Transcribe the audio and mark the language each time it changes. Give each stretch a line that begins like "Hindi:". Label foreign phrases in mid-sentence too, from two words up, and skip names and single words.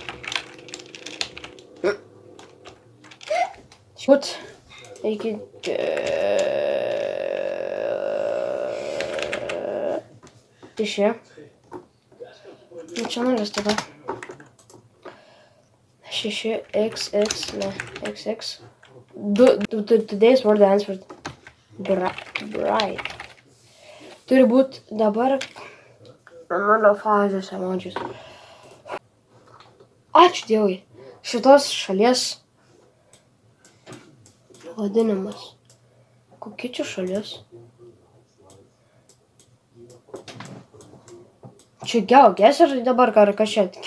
Lithuanian: Šut, iki... Tišė. Nu, čia nulis tada. 6, XX, ne, XX.
English: Today's word answered. Bright.
Lithuanian: Turi būti dabar... Nulio fazės emodžius. Ačiū Dievui. Šitos šalies vadinimas. Kokia čia šalis? Čia GeoGuessr dabar kas čia?